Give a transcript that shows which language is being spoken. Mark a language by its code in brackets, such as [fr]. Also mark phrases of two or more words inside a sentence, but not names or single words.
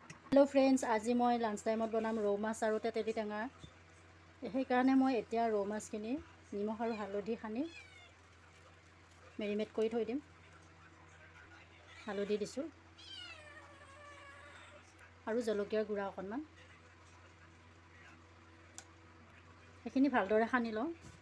[hi] हेलो फ्रेंड्स, आज मैं [en] lunch time [hi] बनाम रौ माछ और तेतेली टेंगा। [as] সেইকাৰণে মই এতিয়া ৰৌ মাছখিনি নিমখ আৰু হালধি সানি মেৰিনেট কৰি থৈ দিম। হালধি দিছোঁ আৰু জলকীয়াৰ গুড়া অকণমান। সেইখিনি ভালদৰে সানি লওঁ।